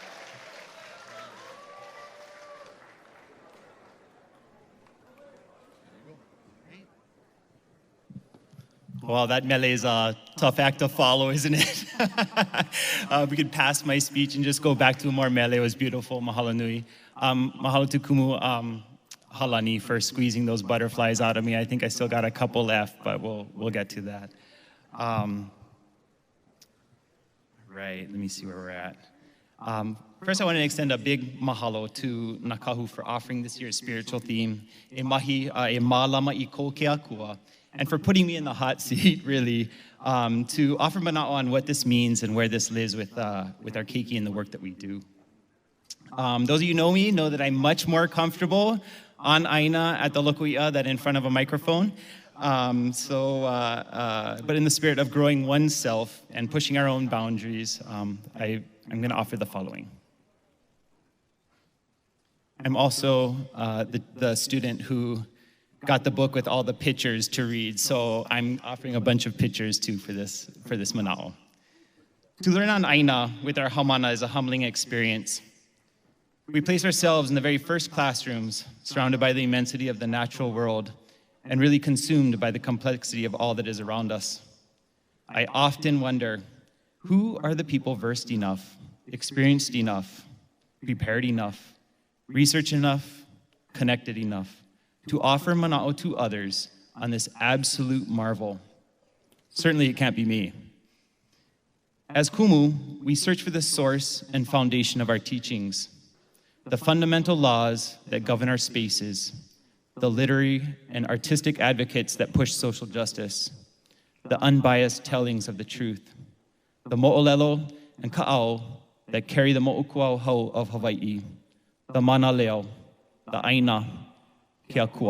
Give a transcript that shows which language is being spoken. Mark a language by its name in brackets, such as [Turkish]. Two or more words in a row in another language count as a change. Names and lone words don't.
[English] Well, that mele is a tough act to follow, isn't it? We could pass my speech and just go back to more mele. It was beautiful. [Hawaiian] Mahalo nui. [English] Mahalo to Kumu Halani for squeezing those butterflies out of me. I think I still got a couple left, but we'll get to that. Right, let me see where we're at. First, I want to extend a big mahalo to Kahu for offering this year's spiritual theme, [Hawaiian] E Mahi, E Mālama I Ko Ke Akua, [English] and for putting me in the hot seat, really, to offer manaʻo on what this means and where this lives with our keiki and the work that we do. Those of you who know me know that I'm much more comfortable on Āina at the lokuʻia than in front of a microphone. But in the spirit of growing oneself and pushing our own boundaries, I'm going to offer the following. I'm also the student who got the book with all the pictures to read, so I'm offering a bunch of pictures too for this manaʻo. To learn on Āina with our haumana is a humbling experience. We place ourselves in the very first classrooms, surrounded by the immensity of the natural world, and really consumed by the complexity of all that is around us. I often wonder, who are the people versed enough, experienced enough, prepared enough, researched enough, connected enough to offer manaʻo to others on this absolute marvel? Certainly it can't be me. As Kumu, we search for the source and foundation of our teachings, the fundamental laws that govern our spaces, the literary and artistic advocates that push social justice, the unbiased tellings of the truth, the mo'olelo and ka'ao that carry the mo'ukuau of Hawaiʻi, the manaleo, the Āina, [Hawaiian] Ke Akua.